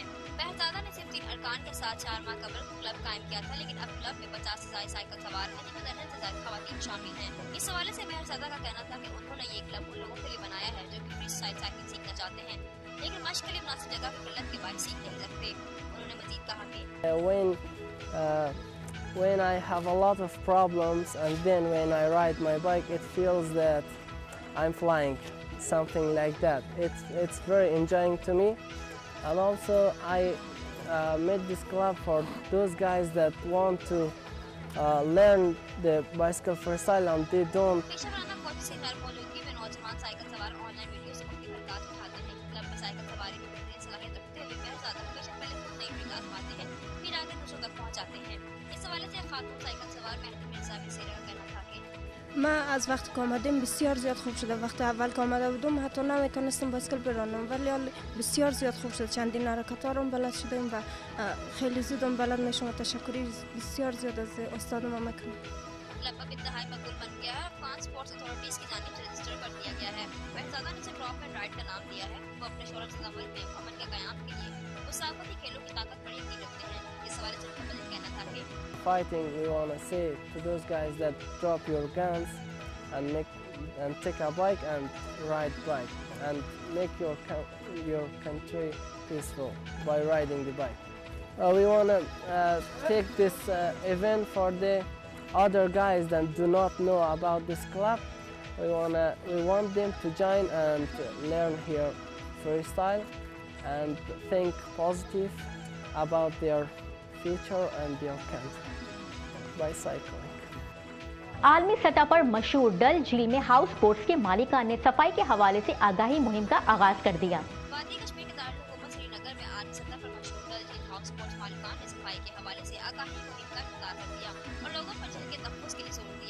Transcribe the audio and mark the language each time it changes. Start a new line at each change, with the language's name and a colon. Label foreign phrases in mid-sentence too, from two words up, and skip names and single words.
Urdu: مہرزادہ نے صرف 3 ارکان کے ساتھ 4 ماہ قبل کلب قائم کیا تھا، لیکن اب کلب میں 50 سے زائد سائیکل سوار ہیں، جن میں درجن سے زائد خواتین شامل ہیں. اس حوالے سے مہرزادہ کا کہنا تھا کہ انہوں نے یہ کلب ان لوگوں کے لیے بنایا ہے جو کہ
English: free style
Urdu: سائیکل سیکھنا چاہتے ہیں، لیکن مشق کے لیے مناسب جگہ کی قلت کے باعث سیکھ نہیں سکتے. انہوں نے مزید کہا کہ
English: when I have a lot of problems and then when I ride my bike it feels that I'm flying, something like that. It's very enjoying to me, and also I made this club for those guys that want to learn the bicycle freestyle and they don't.
Urdu: پیشہ ورانہ کوچ سے غیر موجودگی میں نوجوان سائیکل سوار
English: online video
Urdu: سے مختلف حرکت اٹھاتے ہیں. کلب میں سائیکل سواری میں بہترین صلاحیت رکھتے ہوئے مہرزادہ ہمیشہ پہلے خود نئی ٹرک آزماتے ہیں، پھر آگے دوسروں تک پہنچاتے ہیں. اس حوالے سے خاتون سائیکل سوار مہدی مرزا بسیرا کا کہنا تھا کہ
Persian: من از وقتی که آمدیم بسیار زیاد خوب شده. وقتی اول که آمده بودم حتی نمیتونستم بایسکل برانم، ولی حال بسیار زیاد خوب شد. چندین حرکت‌ها رو بلد شدیم و خیلی زودم بلد میشم. تشکری بسیار زیاد از استادم میکنم.
Urdu: کلب اب انتہائی مقبول بن گیا ہے۔ افغان اسپورٹس اتھارٹیز کی جانب سے رجسٹر کر دیا گیا ہے. مہرزادہ نے اسے ڈراپ اینڈ رائیڈ کا نام دیا ہے۔ وہ اپنے شہرت زدہ ملک میں امن کے قیام کے لیے مسافتی کھیلوں کی طاقت بڑی یقین رکھتے ہیں. اس حوالے سے ان کا مزید کہنا تھا کہ
English: Fighting, we want to say to those guys that drop your guns and take a bike and ride bike and make your country peaceful by riding the bike. We want to take this event for the other guys that do not know about this club. We want them to join and learn here freestyle and think positive about their future and their country by cycling.
Urdu: عالمی سطح پر مشہور ڈل جھیل میں
English: house boats
Urdu: کے مالکان نے صفائی کے حوالے سے آگاہی مہم کا آغاز کر دیا. وادی کشمیر کے دارالحکومت سری نگر میں عالمی سطح پر مشہور ڈل جھیل
English: house boats
Urdu: مالکان نے صفائی کے حوالے سے آگاہی مہم کا افتتاح کر دیا اور لوگوں پر جھیل کے تحفظ کے لیے زور دیا.